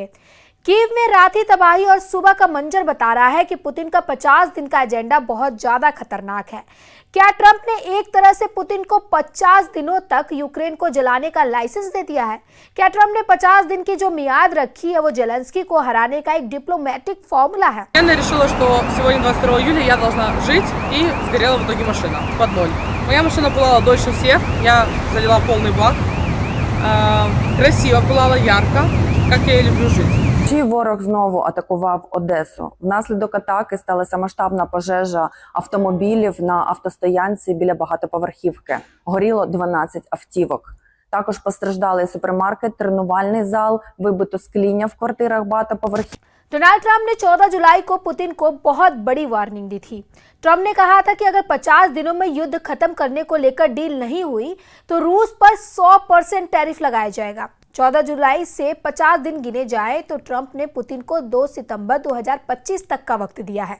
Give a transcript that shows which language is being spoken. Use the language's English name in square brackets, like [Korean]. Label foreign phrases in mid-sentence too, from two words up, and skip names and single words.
[Hindi] कीव में रात ही तबाही और सुबह का मंजर बता रहा है कि पुतिन का 50 दिन का एजेंडा बहुत ज्यादा खतरनाक है। क्या ट्रंप ने एक तरह से पुतिन को 50 दिनों तक यूक्रेन को जलाने का लाइसेंस दे दिया है? क्या ट्रंप ने 50 दिन की जो मियाद रखी है वो जेलेंस्की को हराने का एक [English] diplomatic formula [Hindi] है? [Russian] Я решила, что сегодня 22 июля я должна жить, и сгорела в итоге машина под ноль. Моя машина пылала дольше всех, я залила полный бак. Красиво пылала, ярко, как я и люблю жить. [Ukrainian] Ворог знову атакував Одесу. Внаслідок атаки сталася масштабна пожежа автомобілів на автостоянці біля багатоповерхівки. Горіло 12 автівок. Також постраждали супермаркет, тренувальний зал, вибито скління в квартирах багатоповерхівки. [Hindi] डोनाल्ड ट्रंप ने 14 जुलाई को पुतिन को बहुत बड़ी वार्निंग दी थी। ट्रंप ने कहा था कि अगर 50 दिनों में युद्ध खत्म करने को लेकर डील नहीं हुई तो रूस पर 100% टैरिफ लगाया जाएगा। 14 जुलाई से 50 दिन गिने जाए तो ट्रंप ने पुतिन को 2 सितंबर 2025 तक का वक्त दिया है।